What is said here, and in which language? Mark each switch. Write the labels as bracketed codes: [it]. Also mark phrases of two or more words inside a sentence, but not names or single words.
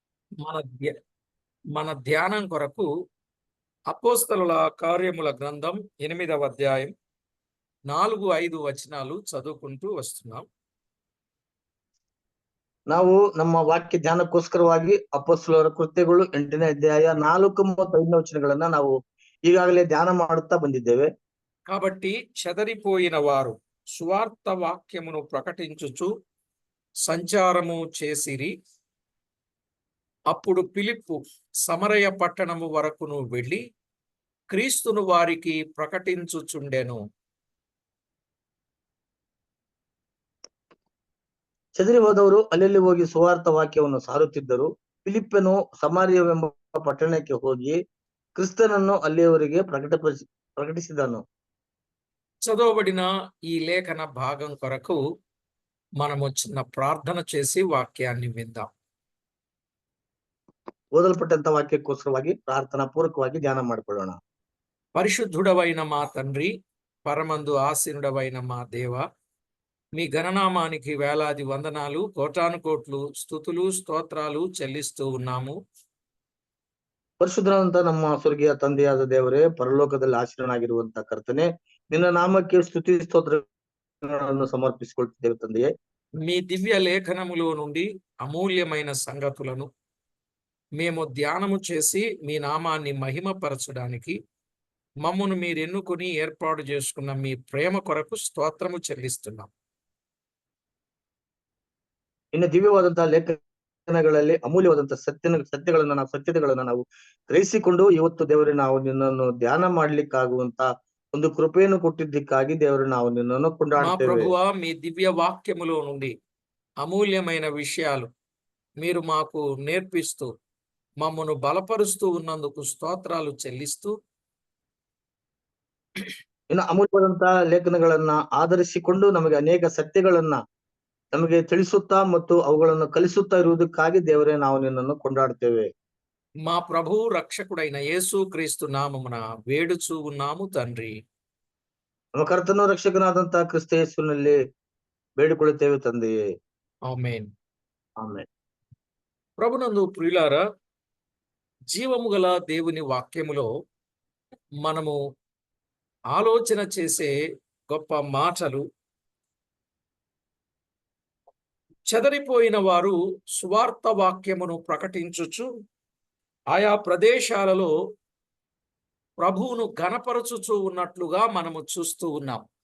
[te] మన ధ్య- మన ధ్యానం కొరకు అపోస్తలుల కార్యముల గ్రంథం 8వ అధ్యాయం 4-5 వచనాలు చదువుకుంటూ వస్తున్నాం. [kn] ನಾವು ನಮ್ಮ ವಾಕ್ಯ ಧ್ಯಾನಕ್ಕೋಸ್ಕರವಾಗಿ ಅಪೊಸ್ತಲರ ಕೃತ್ಯಗಳು 8ನೇ ಅಧ್ಯಾಯ 4 ಮತ್ತು 5ನೇ ವಚನಗಳನ್ನ ನಾವು ಈಗಾಗಲೇ ಧ್ಯಾನ ಮಾಡುತ್ತಾ ಬಂದಿದ್ದೇವೆ. [te] కాబట్టి చెదరిపోయిన వారు సువార్త వాక్యమును ప్రకటించుచు సంచారము చేసిరి. అప్పుడు ఫిలిప్పు సమరయ పట్టణము వరకును వెళ్ళి క్రీస్తును వారికి ప్రకటించుచుండెను. [kn] ಚದರಿ ಹೋದವರು ಅಲ್ಲಲ್ಲಿ ಹೋಗಿ ಸುವಾರ್ಥ ವಾಕ್ಯವನ್ನು ಸಾರುತ್ತಿದ್ದರು. ಫಿಲಿಪ್ಪನು ಸಮಾರ್ಯವೆಂಬ ಪಟ್ಟಣಕ್ಕೆ ಹೋಗಿ ಕ್ರಿಸ್ತನನ್ನು ಅಲ್ಲಿಯವರಿಗೆ ಪ್ರಕಟಿಸಿದನು. [te] చదవబడిన ఈ లేఖన భాగం కొరకు మనము చిన్న ప్రార్థన చేసి వాక్యాన్ని విందాం. [kn] ಓದಲ್ಪಟ್ಟಂತ ವಾಕ್ಯಕ್ಕೋಸ್ಕರವಾಗಿ ಪ್ರಾರ್ಥನಾ ಪೂರ್ವಕವಾಗಿ ಧ್ಯಾನ ಮಾಡಿಕೊಳ್ಳೋಣ. [te] పరిశుద్ధుడవైన మా తండ్రి, పరమందు ఆసీనుడవైన మా దేవ, మీ గణనామానికి వేలాది వందనాలు, కోటాను కోట్లు స్తుతులు స్తోత్రాలు చెల్లిస్తూ ఉన్నాము. [kn] ಪರಿಶುದ್ಧನಾದಂತ ನಮ್ಮ ಸ್ವರ್ಗೀಯ ತಂದೆಯಾದ ದೇವರೇ, ಪರಲೋಕದಲ್ಲಿ ಆಶೀರ್ವನಾಗಿರುವಂತ ಕರ್ತನೆ, ನಿನ್ನ ನಾಮಕ್ಕೆ ಸ್ತುತಿ ಸ್ತೋತ್ರಗಳನ್ನು ಸಮರ್ಪಿಸಿಕೊಳ್ತಿದ್ದೇವೆ ತಂದೆಯೇ. [te] మీ దివ్య లేఖనములో నుండి అమూల్యమైన సంగతులను మేము ధ్యానము చేసి మీ నామాన్ని మహిమపరచడానికి మమ్మను మీరు ఎన్నుకుని ఏర్పాటు చేసుకున్న మీ ప్రేమ కొరకు స్తోత్రము చెల్లిస్తున్నాం. [kn] ಇನ್ನು ದಿವ್ಯವಾದಂತಹ ಲೇಖನಗಳಲ್ಲಿ ಅಮೂಲ್ಯವಾದಂತಹ ಸತ್ಯತೆಗಳನ್ನ ನಾವು ಗ್ರಹಿಸಿಕೊಂಡು ಇವತ್ತು ದೇವರೇ ನಾವು ನಿನ್ನನ್ನು ಧ್ಯಾನ ಮಾಡ್ಲಿಕ್ಕಾಗುವಂತ ಒಂದು ಕೃಪೆಯನ್ನು ಕೊಟ್ಟಿದ್ದಕ್ಕಾಗಿ ದೇವರು ನಾವು ನಿನ್ನನ್ನು [te] మా [kn] ಕೊಂಡಾಡ್ತೇವೆ. [te] ప్రభువా, మీ దివ్య వాక్యములో నుండి అమూల్యమైన విషయాలు మీరు మాకు నేర్పిస్తూ మమ్మను బలపరుస్తూ ఉన్నందుకు స్తోత్రాలు చెల్లిస్తూ, [kn] ಇನ್ನು ಅಮೂಲ್ಯವಾದಂತಹ ಲೇಖನಗಳನ್ನ ಆಧರಿಸಿಕೊಂಡು ನಮಗೆ ಅನೇಕ ಸತ್ಯಗಳನ್ನ ನಮಗೆ ತಿಳಿಸುತ್ತಾ ಮತ್ತು ಅವುಗಳನ್ನು ಕಲಿಸುತ್ತಾ ಇರುವುದಕ್ಕಾಗಿ ದೇವರೇ ನಾವು ನಿನ್ನನ್ನು ಕೊಂಡಾಡ್ತೇವೆ. [te] మా ప్రభు రక్షకుడైన యేసు క్రీస్తు నామమున వేడుచూ ఉన్నాము తండ్రి. [kn] ನಮ್ಮ ಕರ್ತನು ರಕ್ಷಕನಾದಂತಹ ಕ್ರಿಸ್ತ ಯೇಸುವಿನಲ್ಲಿ ಬೇಡಿಕೊಳ್ಳುತ್ತೇವೆ ತಂದೆಯೇ. [te] ఆమేన్. [kn] ಆಮೆನ್. [te] ప్రభునందు ప్రియులారా, జీవము గల దేవుని వాక్యములో మనము ఆలోచన చేసే గొప్ప మాటలు, చెదరిపోయిన వారు సువార్త వాక్యమును ప్రకటించుచు ఆయా ప్రదేశాలలో ప్రభువును ఘనపరచుచూ ఉన్నట్లుగా మనము చూస్తూ ఉన్నాం.